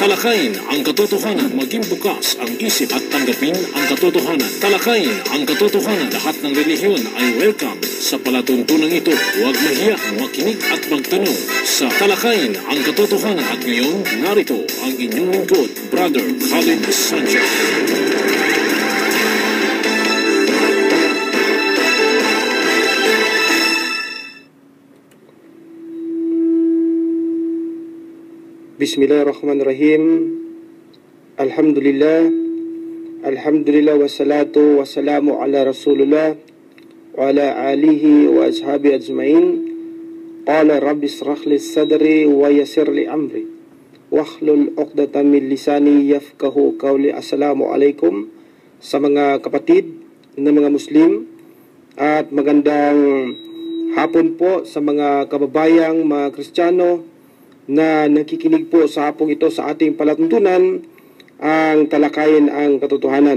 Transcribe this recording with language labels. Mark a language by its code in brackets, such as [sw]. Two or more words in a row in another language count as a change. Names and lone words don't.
[tl] Talakayin ang katotohanan, maging bukas ang isip at tanggapin ang katotohanan. Talakayin ang katotohanan, lahat ng relihiyon ay welcome sa palatuntunan ito. Huwag mahiya, makinig at magtanong sa Talakayin ang katotohanan. At ngayon, narito ang inyong lingkod, Brother Khalid Sanchez. [ar] Bismillahirrahmanirrahim. Alhamdulillah. الحمد لله والصلاة والسلام على رسول الله وعلى آله وأصحابه أجمعين. قال رب اشرح لي صدري ويسر لي أمري واحلل عقدة من لساني يفقهوا قولي. السلام عليكم [tl] sa mga kapatid na mga Muslim at magandang hapon po sa mga kababayang mga Kristiyano na nakikinig po sa hapong ito sa ating palatuntunan, ang talakayin ang katotohanan.